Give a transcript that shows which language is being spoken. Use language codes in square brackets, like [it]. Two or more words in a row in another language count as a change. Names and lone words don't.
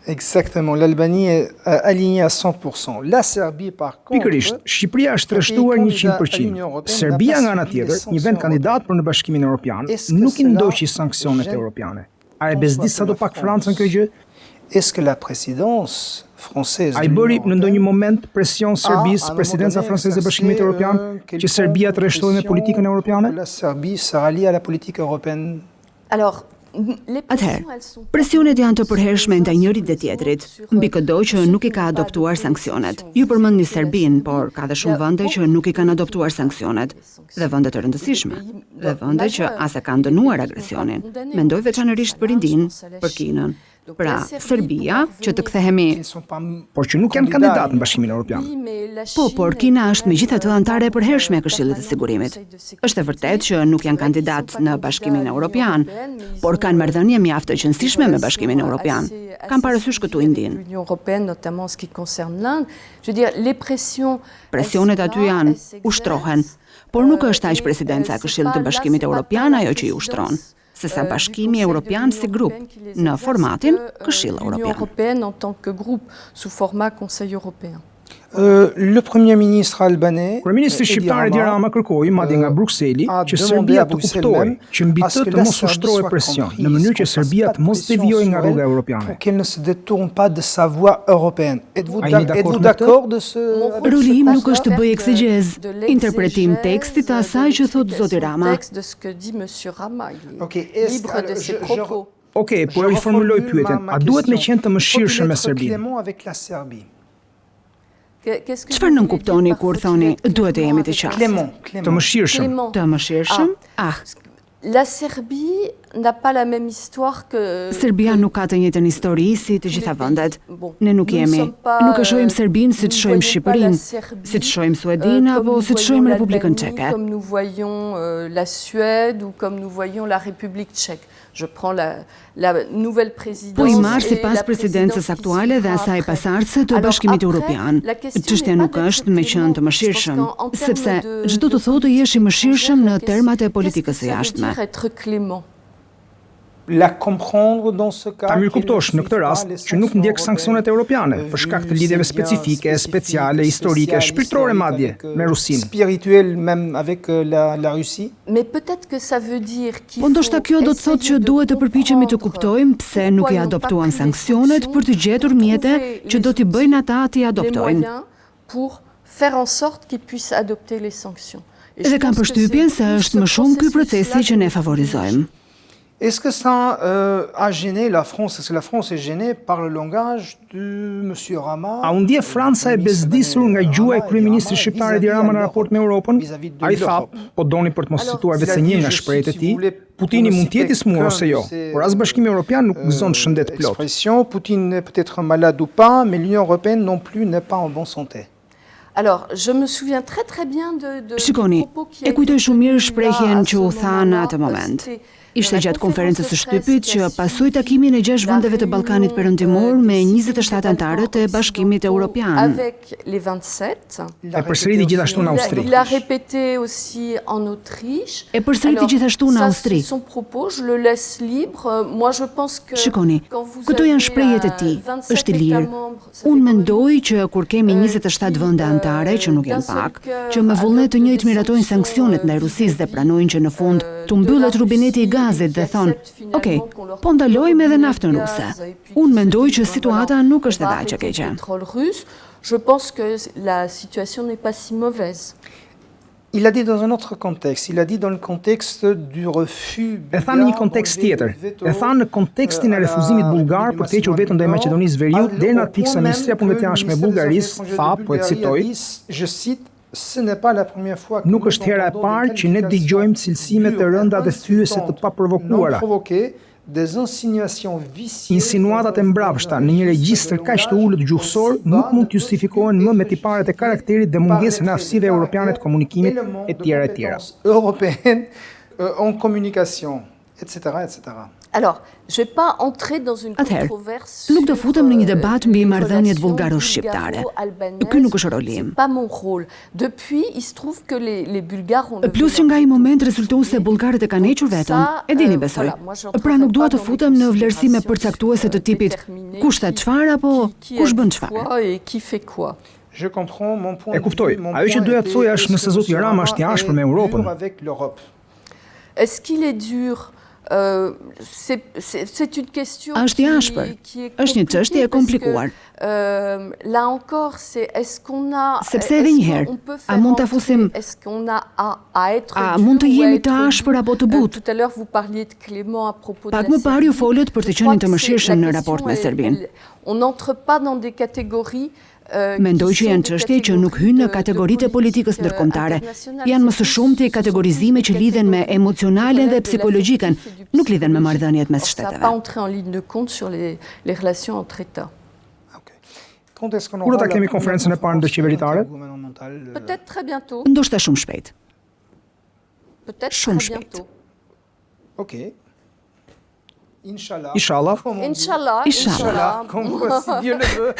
[fr] Exactement, l'Albanie est alignée à 100%. La Serbie, par contre, [sq] Pikërisht, Shqipëria është trashëtuar 100%. Serbia nga ana tjetër, një vend kandidat për në Bashkimin Evropian, nuk i ndoqi sanksionet europjane. A e bezdis sadopak Francën kjo gjë? [fr] Est-ce que la présidence française [sq] A i bëri në ndonjë moment presion Serbisë, presidenca franceze e Bashkimit Evropian, që Serbia të rreshtohej me politikën europiane? [fr] La Serbie se rallie à la politique européenne? Alors, [sq] Atëherë, presionet janë të përhershme ndaj njërit dhe tjetrit, mbi këdo që nuk i ka adoptuar sanksionet. Ju përmendni Serbinë, por ka dhe shumë vende që nuk i kanë adoptuar sanksionet, dhe vende të rëndësishme, dhe vende që as e kanë dënuar agresionin. Mendoj veçanërisht për Indinë, për Kinën. Pra, Serbia, që të kthehemi, Por që nuk janë kandidat në Bashkimin Evropian. por Kina është megjithatë antare e përhershme e Këshillit të Sigurimit. Është e vërtetë që nuk janë kandidat në Bashkimin Evropian, por kanë marrëdhënie mjaft të qëndrueshme me Bashkimin Evropian. Kam parasysh këtu Indinë. [fr] L'Union européenne, notamment en ce qui concerne l'Inde, je veux dire, les pressions. [sq] Presionet aty janë, ushtrohen, por nuk është aq presidenca e Këshillit të Bashkimit Evropian ajo që i ushtron, sesa Bashkimi Evropian si grup në formatin Këshill [fr] L'Union [sq] Evropian. [fr] européenne en tant que groupe sous format Conseil européen. Le Premier ministre albanais, [sq] Kryeministri shqiptar Edi Rama kërkoi madje nga Brukseli që Serbia të kuptojë që mbi të të mos ushtrohej presion në mënyrë që Serbia të mos devijojë nga rruga europiane. [fr] pour qu'elle ne se détourne pas de sa voie européenne. Êtes-vous [sq] A jeni [fr] êtes-vous [sq] dakord me [fr] d'accord de ce... [sq] Roli im nuk është të bëj eksegez, interpretim tekstit të asaj që thot zoti Rama. [fr] Texte de ce que dit monsieur Rama, il est Ok, est-ce libre de que ses je- propos. [sq] Okej, po e riformuloj pyetjen. A duhet me qenë të mëshirshëm me Serbinë? [fr] Clément avec la Serbie. Qu'est-ce que [sq] Çfarë [fr] vous [sq] nën [fr] voulez [sq] kuptoni [fr] dire par [sq] kur [fr] faut-il [sq] thoni [fr] être [sq] duhet të jemi të [fr] clément [sq] qartë? [fr] Clément, [sq] Të [fr] Clément. [sq] mëshirshëm. [fr] Clément. [sq] Të mëshirshëm? [fr] La Serbie n'a pas la même histoire que... [sq] Serbia nuk ka të njëjtën histori si të gjitha vendet. [fr] Bon, [sq] Ne nuk [fr] nous ne [sq] jemi, [fr] sommes pas, [sq] nuk e shohim Serbinë si të [fr] nous [sq] shohim [fr] voyons pas [sq] Shqipërinë, [fr] la Serbie, [sq] si të shohim Suedinë [fr] comme [sq] apo [fr] nous [sq] si të [fr] voyons [sq] shohim Republikën [fr] l'Albanie, [sq] Çeke. [fr] comme nous voyons la Suède ou comme nous voyons la République tchèque. Je prends la nouvelle présidence. [sq] Po i marr [fr] et [sq] sipas [fr] la [sq] presidencës [fr] présidence qui [sq] aktuale dhe [fr] suivra [sq] asaj [fr] après. [sq] pasardhëse të [fr] Alors, [sq] Bashkimit [fr] après, [sq] Evropian. [fr] la question [sq] Çështja [fr] n'est [sq] nuk [fr] pas [sq] është me qenë të mëshirshëm, [fr] Je pense qu'en termes [sq] sepse [fr] de- [sq] çdo të thotë jesh i mëshirshëm në termat e politikës së [fr] Qu'est-ce que ça [sq] jashtme. [fr] veut dire être clément? La comprendre dans ce cas. [sq] Ta mirë [fr] qu'elle [sq] kuptosh [fr] ne [sq] në këtë [fr] suit [sq] rast [fr] pas les [sq] që nuk [fr] sanctions [sq] ndjek sanksionet europiane për shkak të lidhjeve specifike, speciale, historike, shpirtërore madje me Rusinë. [fr] Spirituel même avec la Russie. Mais peut-être que ça veut dire qu'il [sq] Po ndoshta kjo do të thotë që [fr] essayer de [sq] duhet të përpiqemi të [fr] comprendre [sq] kuptojmë pse nuk i [fr] pourquoi [sq] adoptuan [fr] ils n'ont pas pris les [sq] sanksionet [fr] sanctions [sq] për të gjetur [fr] pour [sq] mjete [fr] trouver [sq] që do t'i [fr] les [sq] bëjnë ata t'i [fr] les [sq] adoptojnë. [fr] moyens pour faire en sorte qu'ils puissent adopter les sanctions. Et je [sq] Dhe kam [fr] pense que [sq] përshtypjen [fr] c'est [sq] se [fr] tout [sq] është [fr] ce [sq] më shumë ky [fr] processus-là [sq] procesi që ne [fr] que nous [sq] favorizojmë. [fr] Est-ce que ça a gêné la France? Est-ce que la France est gênée par le langage de Monsieur Rama? [sq] A u ndje Franca e bezdisur nga gjua e kryeministrit shqiptar Edi Rama në raport me Europën? Ai tha, po doni për të mos cituar vetë një nga shprehjet e tij, Putini mund të jetë i smur ose jo, por as Bashkimi Evropian nuk gëzon shëndet plot. [fr] Expression, Poutine est peut-être malade ou pas, mais l'Union européenne non plus n'est pas en bonne santé. Alors, je me souviens très très bien de [sq] Shikoni, [fr] du propos qui a [sq] e kujtoj [fr] été [sq] shumë mirë [fr] tenu là, [sq] shprehjen [fr] à [sq] që u [fr] ce [sq] tha në [fr] moment-là. [sq] atë moment. [fr] C'était [sq] Ishte [fr] la [sq] gjatë konferencës së [fr] conférence de [sq] shtypit [fr] presse qui [sq] që [fr] a [sq] pasoi [fr] suivi [sq] takimin e 6 [fr] la [sq] vendeve të Ballkanit Perëndimor me 27 anëtarët e Bashkimit Evropian. [fr] Avec les 27. [sq] E përsëriti gjithashtu në Austri. [fr] Il a répété aussi en Autriche. [sq] E përsëriti [fr] Alors, [sq] gjithashtu në [fr] ça, [sq] Austri. [fr] c'est son propos, je le laisse libre. Moi, je pense que [sq] Shikoni, [fr] quand vous [sq] këto [fr] avez, [sq] janë shprehjet e tij, [fr] 27 [sq] është i lirë. [fr] États membres, ça [sq] Unë [fr] fait [sq] mendoj që kur kemi 27 vende anëtare, që nuk janë pak, që me vullnet të njëjtë miratojnë sanksionet ndaj Rusisë dhe pranojnë që në fund të mbyllet rubineti i gazit dhe thonë, ok, po ndalojmë edhe naftën ruse. Unë mendoj që situata nuk është edhe aq e keqe. [fr] pétrole russe, je pense que la situation n'est pas si mauvaise. Il a dit dans un autre contexte, il a dit dans le contexte du refus. [sq] E tha në një kontekst tjetër. E tha në kontekstin e refuzimit bullgar për të hequr vetën ndaj Maqedonisë Veriut deri në atë pikë sa Ministria e Punëve të Jashtme e Bullgarisë tha, po e citoj, [fr] Je cite, ce n'est pas la première fois que [sq] nuk [fr] nous [sq] është hera e [fr] entendons [sq] parë [fr] des [sq] që ne dëgjojmë cilësime të rënda dhe thyese të paprovokuara. [fr] des insinuations vicieuses. [sq] Insinuatat e mbrapshta në një regjistër kaq të ulët gjuhësor nuk mund të justifikohen më me tiparet e karakterit dhe mungesën e aftësive europiane të komunikimit e tjera e tjera. [fr] Européenne en communication, etc., etc. Alors, je vais pas entrer dans une [sq] Atëherë, [fr] controverse. [sq] nuk do futem në një debat mbi marrëdhëniet bullgaro-shqiptare. Ky nuk është roli im. [fr] C'est pas mon rôle. Depuis, il se trouve que les Bulgares ont [sq] Plus që nga i moment rezulton se bullgarët e kanë hequr veten, e dini besoj. Pra nuk dua të futem në vlerësime përcaktuese të tipit kush tha çfarë apo kush bën çfarë. [fr] Et qui fait quoi? Je comprends mon point. [sq] E kuptoj. Ajo që doja të thoja është nëse zoti Rama është i ashpër me Europën. [fr] Est-ce qu'il est dur? C'est une question [sq] Është i ashpër. Është një çështje e komplikuar. [fr] Là encore, c'est est-ce qu'on a [sq] Sepse edhe një herë, a mund ta fusim [fr] est-ce qu'on a à être [sq] a mund të jemi të ashpër apo të butë? [fr] Tout à l'heure vous parliez de Clément à propos de [sq] Pak më parë ju folët për të qenë të mëshirshëm në raport me Serbinë. [fr] On n'entre pas dans des catégories. [sq] Mendoj që janë çështje që nuk hynë në kategoritë e politikës ndërkombëtare. Janë më së shumti kategorizime që lidhen me emocionalen dhe psikologjikën, nuk lidhen me marrëdhëniet mes [fr] Ça pas [sq] shteteve. [fr] entrer en ligne de compte sur les relations entre États. [sq] Kur Kur ta kemi konferencën e parë ndërqeveritare? [fr] Peut-être très bientôt. [sq] Ndoshta shumë shpejt. [fr] Peut-être [sq] Shumë [fr] très [sq] shpejt. [fr] bientôt. [sq] Ok. Inshallah. Inshallah. [fr] Inch'Allah. [sq] Inshallah. [fr] Comme si Dieu le veut.